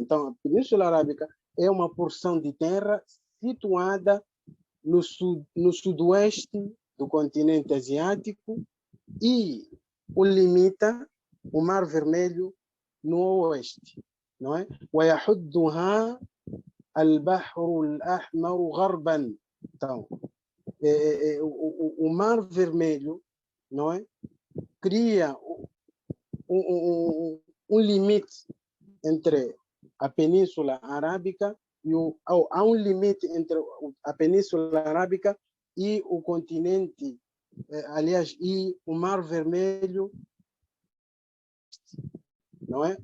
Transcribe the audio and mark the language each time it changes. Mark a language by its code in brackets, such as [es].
[pt] Então, a Península Arábica é uma porção de terra situada no sudoeste do continente asiático e o limita o Mar Vermelho no oeste, não é? [ar] ويحدها البحر الأحمر غربا. [pt] Então, o Mar Vermelho, não é? Cria um limite entre a Península Arábica há um limite entre a Península Arábica e o continente, aliás, e o Mar Vermelho, não é?